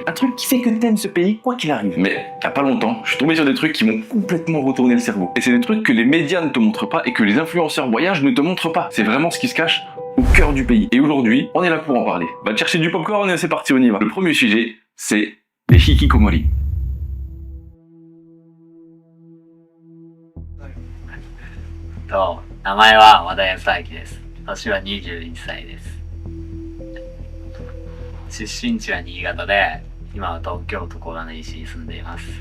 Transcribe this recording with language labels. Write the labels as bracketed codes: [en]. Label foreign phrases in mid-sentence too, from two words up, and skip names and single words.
[fr] Un truc qui fait que t'aimes ce pays quoi qu'il arrive. Mais il y a pas longtemps, je suis tombé sur des trucs qui m'ont complètement retourné le cerveau. Et c'est des trucs que les médias ne te montrent pas et que les influenceurs voyage ne te montrent pas. C'est vraiment ce qui se cache au cœur du pays. Et aujourd'hui, on est là pour en parler. Va te chercher du popcorn et c'est parti, on y va. Le premier sujet, c'est les hikikomori. [ja] 名前は和田康明です。年は21歳です。出身地は新潟で、今は東京都小金井市に住んでいます。